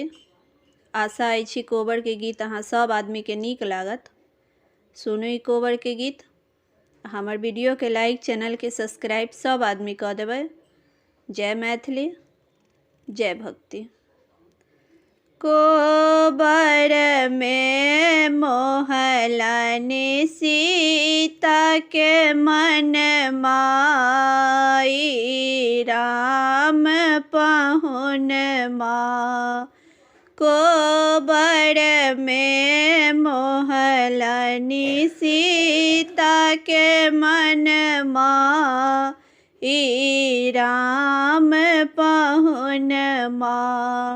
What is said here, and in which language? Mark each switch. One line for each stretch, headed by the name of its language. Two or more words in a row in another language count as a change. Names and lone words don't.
Maithili: आशा अछि कोबर के गीत अहाँ सब आदमी के नीक लागत। सुनू ई कोबर के गीत। हमर वीडियो के लाइक, चैनल के सब्सक्राइब सब आदमी कऽ देबै। जय मैथिली, जय भक्ति। कोबर में मोहलनि सीता के मन माई, राम पहुन माँ। कोबर में मोहलनि सीता के मन माई, राम पहुन माँ।